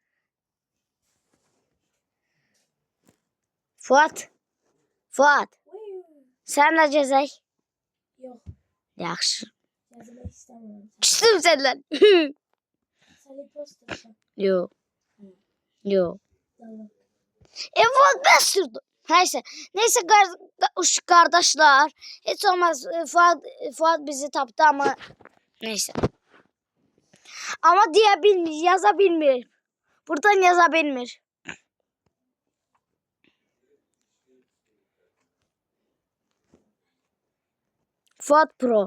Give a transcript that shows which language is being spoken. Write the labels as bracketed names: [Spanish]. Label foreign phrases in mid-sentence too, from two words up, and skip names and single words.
[Azerbaijani] Fuad. Sən nə cəzək? Yox. Yaxşı. Yazmaq istəmirəm. Küstüm səndən. Sən impostorsan. Yox. Tamam. [Turkish] Fuad ben sürdüm. Neyse kardeşler. Hiç olmaz. Fuad bizi taptı ama neyse. Ama diye bilmiyor, yazabilmiyor. Buradan yazabilmiyor. Fuad Pro.